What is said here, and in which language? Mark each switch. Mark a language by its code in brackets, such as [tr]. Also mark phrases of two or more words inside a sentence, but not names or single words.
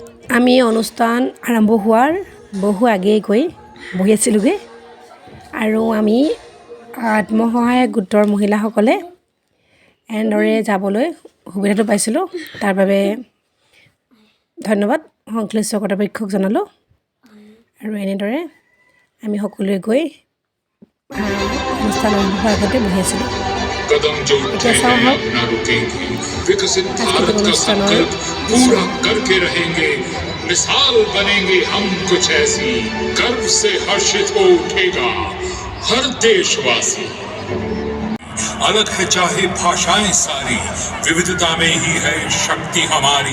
[as] আমি অনুষ্ঠান আৰম্ভ হোৱাৰ বহু আগেয়ে গৈ বহি আছিলোঁগৈ আৰু আমি আত্মসহায়ক গোটৰ মহিলাসকলে এনেদৰে যাবলৈ সুবিধাটো পাইছিলোঁ। তাৰ বাবে ধন্যবাদ সংশ্লিষ্ট কৰ্তৃপক্ষক জনালোঁ। আৰু এনেদৰে আমি সকলোৱে গৈ অনুষ্ঠান আৰম্ভ হোৱাৰ আগতে বহি আছিলোঁ। [hi] कदम जो उठे हैं अब न रुकेंगे, विकसित भारत का संकल्प पूरा करके रहेंगे। मिसाल बनेंगे हम कुछ ऐसी, गर्व से हर्षित हो उठेगा हर देशवासी। अलग है चाहे भाषाएं सारी, विविधता में ही है शक्ति हमारी।